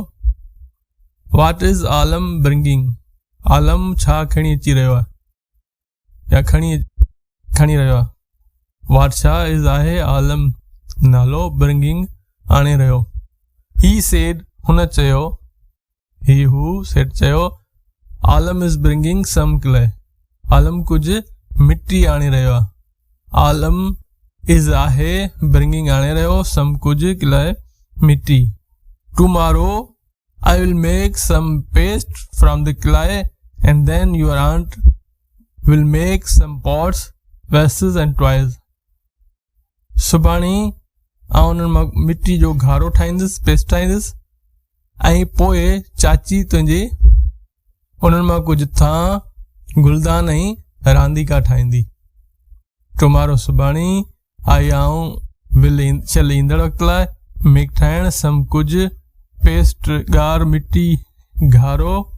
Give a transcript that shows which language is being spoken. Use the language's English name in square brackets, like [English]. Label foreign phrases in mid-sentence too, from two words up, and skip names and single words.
[English] what is Alam bringing. [Sindhi] आलम छा खणी अची रहियो आहे या खणी रहियो आहे। वाट छा इज़ आहे आलम नालो ब्रिंगिंग आणे रहियो। [English] he said [Sindhi] हुन चयो [English] ही हू सेड चयो Alam is bringing some clay. [Sindhi] आलम कुझु मिट्टी आणे रहियो आहे। आलम इज़ आहे ब्रिंगिंग आणे रहियो सम कुझु क्ले मिट्टी। [English] टुमारो I will make some paste from the clay and then your aunt will make some pots, vases and toys। [Sindhi] सुभाणे आउं उन्हनि मां मिट्टी जो घारो ठाहींदुसि पेस्ट ठाहींदुसि ऐं पोइ चाची तुंहिंजी उन्हनि मां कुझु थां गुलदान ऐं रांदीका ठाहींदी। टुमारो सुभाणे आई आउं विल ईंदड़ वक़्त लाइ मेक ठाहिण सम कुझु पेस्ट गार मिट्टी घारो